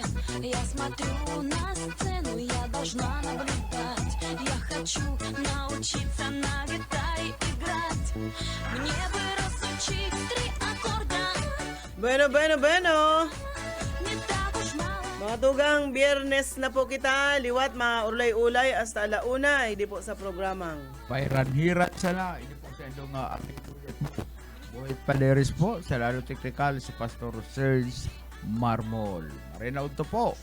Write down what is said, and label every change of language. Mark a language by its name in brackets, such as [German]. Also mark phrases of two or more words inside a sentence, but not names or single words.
[Russian] Я смотрю на сцену, я должна наблюдать. Я хочу научиться на гитаре играть. Мне бы разучить 3 аккорда. [Spanish] Bueno. [Russian] Не так уж мало. [Bikol] Mga tugang, biyernes na po kita, liwat mga ulay-ulay [Spanish] hasta alauna, [Bikol] hindi po sa programang. Pairan-hiran sana. Hindi po sa indong Boyet Paderes po. Sa lalo technical si Pastor Serge Marmol. Marinaud to po.